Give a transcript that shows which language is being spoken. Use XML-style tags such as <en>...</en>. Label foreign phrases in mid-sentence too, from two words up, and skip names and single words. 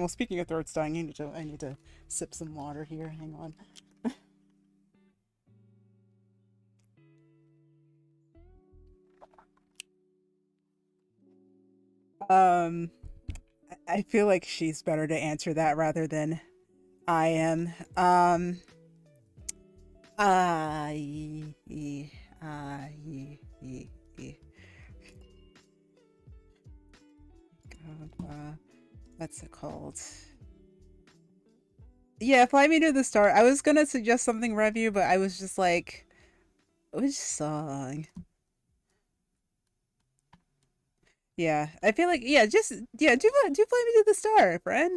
<en>Well, speaking of throats dying, I need to sip some water here. Hang on. Um, I feel like she's better to answer that rather than I am. Uh, y- y- y- y- y- God, what's it called? Yeah, Fly Me to the Star. I was gonna suggest something review, but I was just like, which song? Yeah, I feel like just do Fly Me to the Star, friend.</en>